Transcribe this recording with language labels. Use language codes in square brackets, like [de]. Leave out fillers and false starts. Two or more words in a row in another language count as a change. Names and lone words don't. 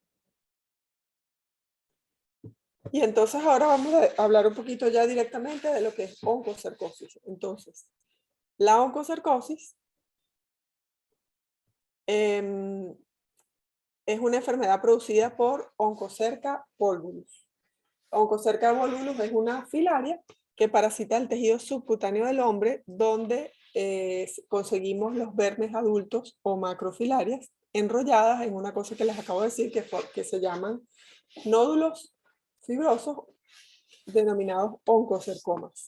[es] Y entonces ahora vamos a hablar un poquito ya directamente de lo que es oncocercosis. Entonces, la oncocercosis es una enfermedad producida por Oncocerca volvulus. Oncocerca volvulus es una filaria que parasita el tejido subcutáneo del hombre, donde conseguimos los vermes adultos o macrofilarias enrolladas en una cosa que les acabo de decir, que se llaman nódulos fibrosos denominados oncocercomas.